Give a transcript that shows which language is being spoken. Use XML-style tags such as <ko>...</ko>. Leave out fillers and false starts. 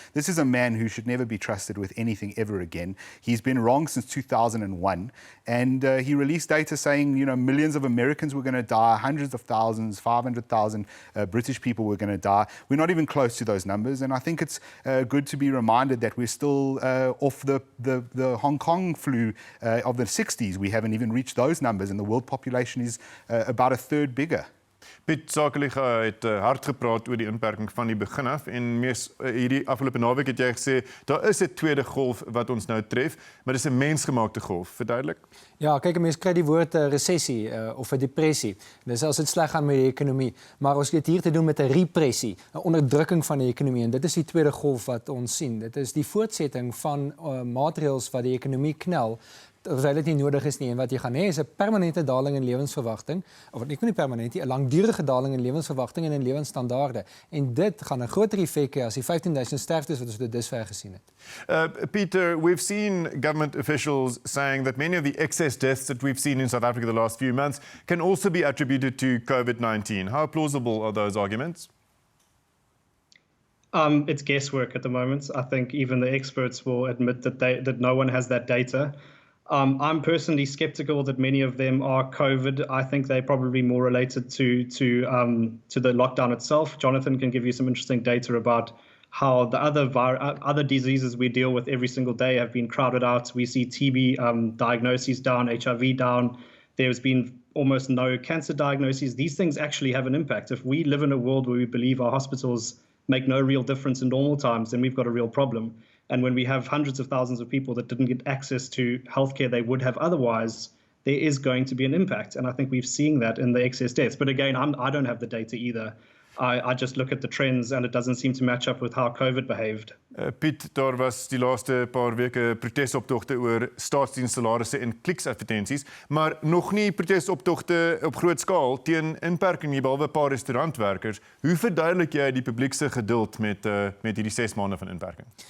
<en>This is a man who should never be trusted with anything ever again. He's been wrong since 2001, and he released data saying, you know, millions of Americans were going to die, hundreds of thousands, 500,000 British people were going to die. We're not even close to those numbers, and I think it's good to be reminded that we're still off the Hong Kong flu of the 60s. We haven't even reached those numbers, and the world population is about a third bigger.</en> <af>Piet, Sakeliga het hard gepraat oor die inperking van die begin af en hierdie afgelope naweek het jy gesê daar is 'n tweede golf wat ons nou tref, maar dis 'n mensgemaakte golf. Verduidelik? Ja, kyk, mense kry die woord resessie of 'n depressie. Dis as dit sleg gaan met die ekonomie, maar ons het hier te doen met 'n repressie, 'n onderdrukking van die ekonomie, en dit is die tweede golf wat ons sien. Dit is die voortsetting van maatreëls wat die ekonomie knel, terwyl dit nie nodig is nie, en wat jy gaan hê is 'n permanente daling in lewensverwagting, of ek nie permanent nie, 'n langdurige daling in lewensverwagting en in lewensstandaarde. En dit gaan 'n groter effek hê as die 15,000 sterftes wat ons tot dusver gesien het.</af> <en>Peter, we've seen government officials saying that many of the excess deaths that we've seen in South Africa the last few months can also be attributed to COVID-19. How plausible are those arguments? It's guesswork at the moment. I think even the experts will admit that no one has that data. I'm personally skeptical that many of them are COVID. I think they're probably more related to the lockdown itself. Jonathan can give you some interesting data about how the other diseases we deal with every single day have been crowded out. We see TB diagnoses down, HIV down. There's been almost no cancer diagnoses. These things actually have an impact. If we live in a world where we believe our hospitals make no real difference in normal times, then we've got a real problem. And when we have hundreds of thousands of people that didn't get access to healthcare they would have otherwise, there is going to be an impact. And I think we've seen that in the excess deaths. But again, I don't have the data either. I just look at the trends and it doesn't seem to match up with how COVID behaved.</en> <af>Piet, daar was die laaste paar weke protesoptogte oor staatsdienssalarisse en kliksadvertensies, maar nog nie protesoptogte op groot skaal teen inperking nie, behalwe 'n paar restaurantwerkers. Hoe verduidelik jy die publiek se geduld met hierdie 6 maande van inperking?</af>